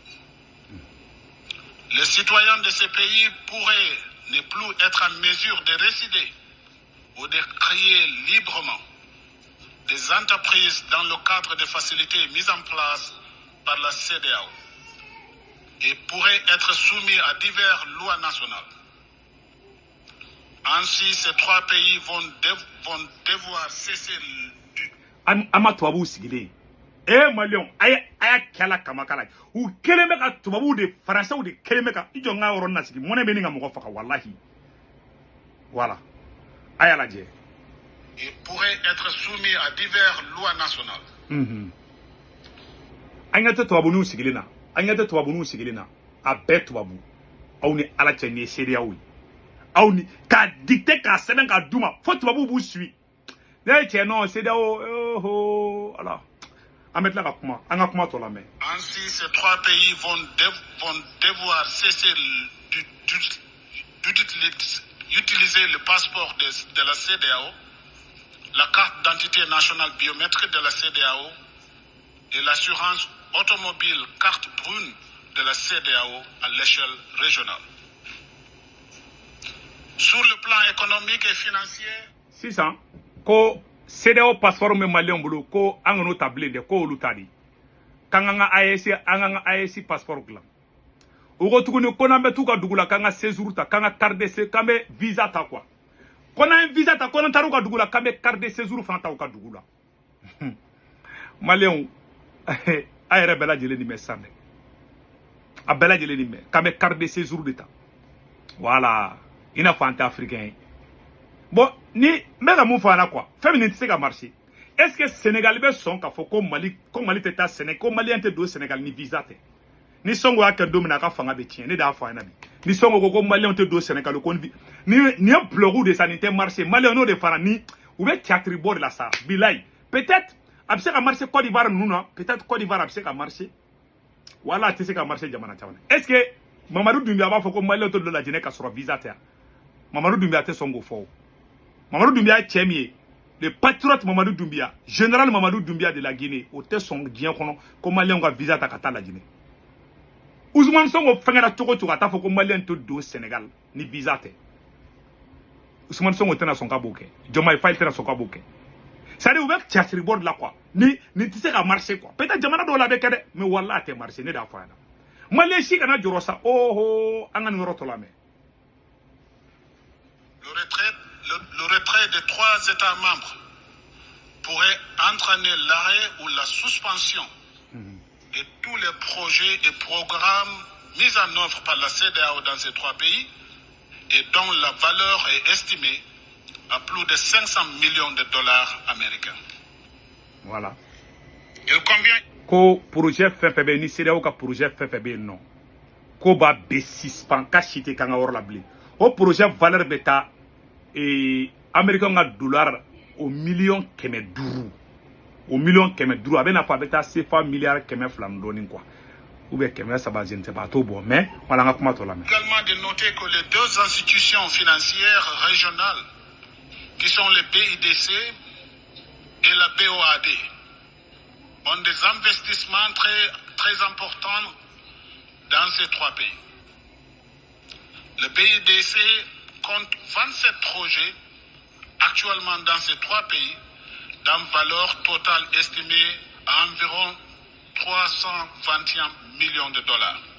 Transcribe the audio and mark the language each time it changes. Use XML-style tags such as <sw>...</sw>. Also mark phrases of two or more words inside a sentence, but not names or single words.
<fr>Les citoyens de ces pays pourraient ne plus être en mesure de résider ou de créer librement des entreprises dans le cadre des facilités mises en place par la CEDEAO et pourraient être soumis à diverses lois nationales. Ainsi, ces trois pays vont devoir cesser du...</fr> <bm>Ama tubabu sigilen Malion aya kala kamakala u kelen bɛ ka tubabu de Français de kelen bɛ ka i jɔ n ka yɔrɔ na sigi mɔnɛ bɛ ni ka mɔgɔ faga wallahi voilà aya lajɛ</bm> <fr>et pourraient être soumis à diverses lois nationales.</fr> <bm>An ka tɛ tubabu n'u sigilen na an ka tɛ tubabu n'u sigilen na a bɛɛ tubabu aw ni Ala cɛ ni ye CEDEAO ye aw ni k'a dicter k'a sɛbɛn k'a d'u ma fo tubabu b'u suit ne ye cɛ non CEDEAO ala an bɛ tila ka kuma an ka kuma tɔ lamɛn.</bm> <fr>Ainsi, ces trois pays vont devoir cesser d'utiliser le passeport de la CEDEAO, la carte d'identité nationale biométrique de la CEDEAO et l'assurance automobile carte brune de la CEDEAO à l'échelle régionale. Sur le plan économique et financier,</fr> <bm>sisan ko CEDEAO passeport me Malien bolo ko an ka n'o ta bilen dɛ ko olu ta di k'an ka AES passeport dilan o ko tuguni ko n'an bɛ t'u ka dugu la k'an ka séjour ta k'an ka</bm> <fr>carte de séjour</fr> <bm>k'an bɛ visa ta quoi ko n'an ye visa ta ko n'an taara u ka dugu la k'an bɛ</bm> <fr>carte de séjour</fr> <bm>fana ta u ka dugu la Malien a yɛrɛ bɛɛ lajɛlen nin mɛn sisan dɛ a bɛɛ lajɛlen nin mɛn k'an bɛ</bm> <fr>carte de séjour</fr> <bm>de ta voilà i n'a fɔ an tɛ africain ye bon ni mɛ ka mun fɔ an na quoi fɛn min tɛ se ka marcher</bm> <fr>est-ce que</fr> <bm>Sénégal bɛ sɔn k'a fɔ ko Mali tɛ taa Sénégal ko Malien tɛ don Sénégal ni visa tɛ ni Sonko y'a kɛ don min na a ka fanga bɛ tiɲɛ ne de y'a fɔ a ɲɛna bi ni Sonko ko Malien tɛ don Sénégal ko nin ye blogu de sa nin tɛ marcher Malien n'o de fara ni u bɛ théâtre bɔ de la sa bilayi peut-être a bɛ se ka marcher Côte d'Ivoire ninnu na peut-être Côte d'Ivoire a bɛ se ka marcher wala a tɛ se ka marcher jamana caman</bm> <fr>est-ce que</fr> <bm>Mamadou Doumbia b'a fɔ ko Malien tɛ don Lajinɛ ka sɔrɔ visa tɛ yan Mamadou Doumbia tɛ sɔn k'o fɔ o Mamadou Doumbia ye cɛ min ye</bm> <fr>le patriote</fr> <bm>Mamadou Doumbia général Mamadou Doumbia</bm> <fr>de la Guinée</fr> <bm>o tɛ sɔn diɲɛ kɔnɔ ko Malien ka visa ta ka taa Lajinɛ Ousmane Sonko fɛngɛra cogo cogo a t'a fɔ ko Malien tɛ don Sénégal ni visa tɛ Ousmane Sonko tɛna sɔn ka b'o kɛ Diomaye Faye tɛna sɔn ka b'o kɛ c'est-à-dire u bɛ théâtre bɔ de la quoi ni tɛ se ka marcher quoi peut-être jamana dɔw la bɛ kɛ dɛ mais walahi a tɛ marcher ne de y'a fɔ a ɲɛna Malien si kana jɔrɔ sa an ka nin yɔrɔ tɔ lamɛn.</bm> <fr>Le retrait des trois États membres pourrait entraîner l'arrêt ou la suspension de tous les projets et programmes mis en œuvre par la CEDEAO dans ces trois pays et dont la valeur est estimée à plus de 500 millions de dollars américains. Voilà. Il convient...</fr> <bm>Ko projet fɛn fɛn bɛ yen ni CEDEAO ka projet fɛn fɛn bɛ yen nɔ ko b'a bɛɛ suspend ka si tɛ k'an ka yɔrɔ la bilen o projet valeur bɛ taa américain ka dollar</bm> <fr>au million</fr> <bm>kɛmɛ duuru</bm> <fr>au million</fr> <bm>kɛmɛ duuru a bɛ na fɔ a bɛ taa CFA milliard kɛmɛ fila ni dɔɔnin quoi</bm> <fr>ou bien</fr> <bm>kɛmɛ saba</bm> <fr>je ne sais pas</fr> <bm>a t'o bɔ</bm> <fr>mais voilà</fr> <bm>an ka kuma tɔ lamɛn.</bm> <fr>Également de noter que les deux institutions financières régionales qui sont le BIDC et la BOAD ont des investissements très importants dans ces trois pays. Le BIDC compte 27 projets actuellement dans ces trois pays d'une valeur totale estimée à environ 321 millions de dollars.</fr>